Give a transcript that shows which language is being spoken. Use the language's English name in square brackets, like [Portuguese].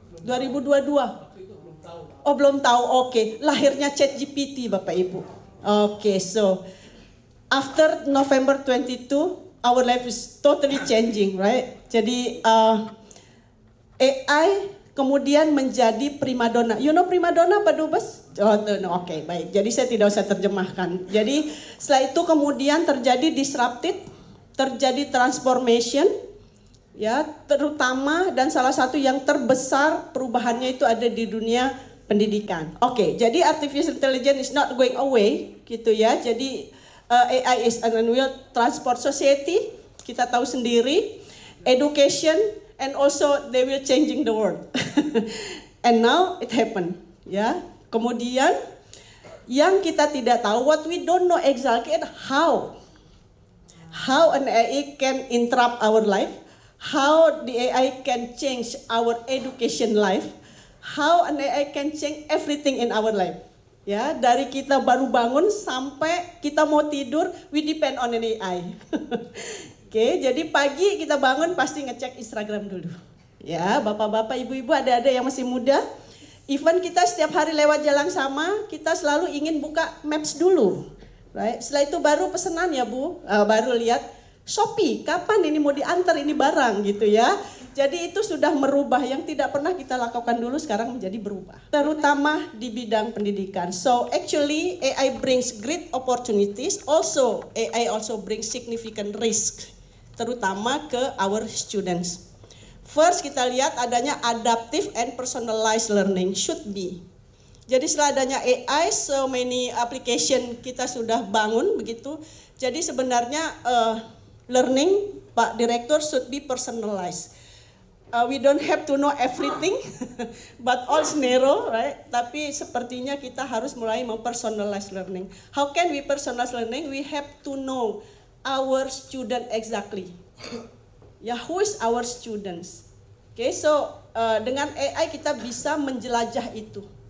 [Indonesian] 2022. Oh, belum tahu. Oke, lahirnya ChatGPT, Bapak Ibu. [English] Oke, so after November 22, our life is totally changing, right? [Indonesian] Jadi AI kemudian menjadi primadona. [English] You know [Indonesian] primadona Pak Dubes? Oh, no, oke, baik. Jadi saya tidak usah terjemahkan. Jadi setelah itu kemudian terjadi disrupted, terjadi transformation, ya, terutama dan salah satu yang terbesar perubahannya itu ada di dunia pendidikan. Oke, jadi [English] artificial intelligence is not going away, [Indonesian] gitu ya. [English] Jadi AI is an will transport society, [Indonesian] kita tahu sendiri, [English] education, and also they will changing the world. And now it happened, ya. [Indonesian] Kemudian yang kita tidak tahu, [English] what we don't know exactly how an AI can interrupt our life, how the AI can change our education life, how an AI can change everything in our life. [Indonesian] Ya, dari kita baru bangun sampai kita mau tidur, [English] we depend on an AI. [Indonesian] Oke, jadi pagi kita bangun pasti ngecek Instagram dulu. Ya, bapak-bapak, ibu-ibu, ada yang masih muda. Even kita setiap hari lewat jalan sama, kita selalu ingin buka Maps dulu. [English] Right? [Indonesian] Setelah itu baru pesanan ya Bu, baru lihat Shopee, kapan ini mau diantar ini barang gitu ya. Jadi itu sudah merubah yang tidak pernah kita lakukan dulu sekarang menjadi berubah. Terutama di bidang pendidikan. [English] So actually AI brings great opportunities, also AI also brings significant risk. [Indonesian] Terutama ke [English] our students. First [Indonesian] kita lihat adanya [English] adaptive and personalized learning should be. [Indonesian] Jadi setelah adanya AI, [English] so many application [Indonesian] kita sudah bangun begitu. Jadi sebenarnya learning, Pak Direktur, [English] should be personalized. We don't have to know everything, but all narrow, right? [Indonesian] Tapi sepertinya kita harus mulai mempersonalize learning. [English] How can we personalize learning? We have to know our student exactly. Ya, who is our students? [Indonesian] Okay, so dengan AI kita bisa menjelajah itu.